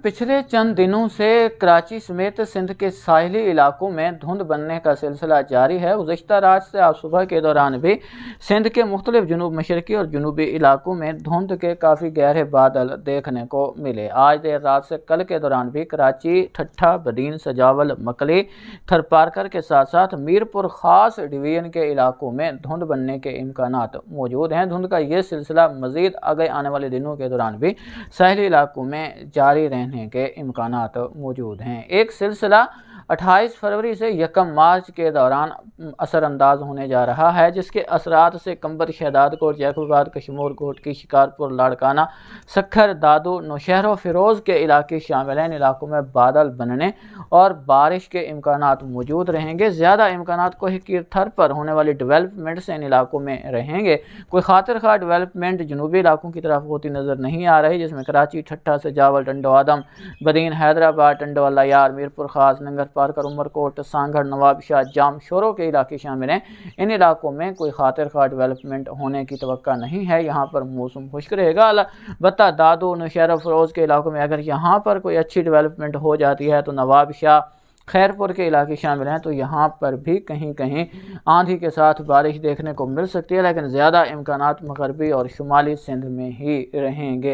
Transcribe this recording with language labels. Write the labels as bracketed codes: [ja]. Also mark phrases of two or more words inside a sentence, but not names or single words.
[ur] پچھلے چند دنوں سے کراچی سمیت سندھ کے ساحلی علاقوں میں دھند بننے کا سلسلہ جاری ہے. گزشتہ رات سے آج صبح کے دوران بھی سندھ کے مختلف جنوب مشرقی اور جنوبی علاقوں میں دھند کے کافی گہرے بادل دیکھنے کو ملے. آج دیر رات سے کل کے دوران بھی کراچی، ٹھٹھہ, بدین، سجاول، مکلی، تھرپارکر کے ساتھ ساتھ میرپور خاص ڈویژن کے علاقوں میں دھند بننے کے امکانات موجود ہیں. دھند کا یہ سلسلہ مزید آگے آنے والے دنوں کے دوران بھی ساحلی علاقوں میں جاری رہنے کے امکانات موجود ہیں. ایک سلسلہ 28 فروری سے 1 مارچ کے دوران اثرانداز ہونے جا رہا ہے، جس کے اثرات سے قمبر، شہداد کوٹ، جیکب آباد، کشمور کوٹ کی، شکارپور، لاڑکانہ، سکھر، دادو، نوشہر، فیروز کے علاقے شامل ہیں. ان علاقوں میں بادل بننے اور بارش کے امکانات موجود رہیں گے. زیادہ امکانات کوئی تھر پر ہونے والی ڈیولپمنٹ سے ان علاقوں میں رہیں گے. کوئی خاطر خواہ ڈیولپمنٹ جنوبی علاقوں کی طرف ہوتی نظر نہیں آ رہی، جس میں کراچی، ٹھٹھہ, سجاول، ٹنڈو آدم، بدین، حیدرآباد، ٹنڈو اللہ یار، میرپور خاص، ننگر پارکر، عمرکوٹ، سانگھڑ، نواب شاہ، جام, شوروں کے علاقے شامل ہیں. ان علاقوں میں کوئی خاطر خواہ ڈیولپمنٹ ہونے کی توقع نہیں ہے. یہاں پر موسم خشک رہے گا۔ البتہ دادو، نوشہرہ، فیروز کے علاقوں میں اگر یہاں پر کوئی اچھی ڈیولپمنٹ ہو جاتی ہے تو نواب شاہ، خیرپور کے علاقے شامل ہیں، تو یہاں پر بھی کہیں کہیں آندھی کے ساتھ بارش دیکھنے کو مل سکتی ہے، لیکن زیادہ امکانات مغربی اور شمالی سندھ میں ہی رہیں گے.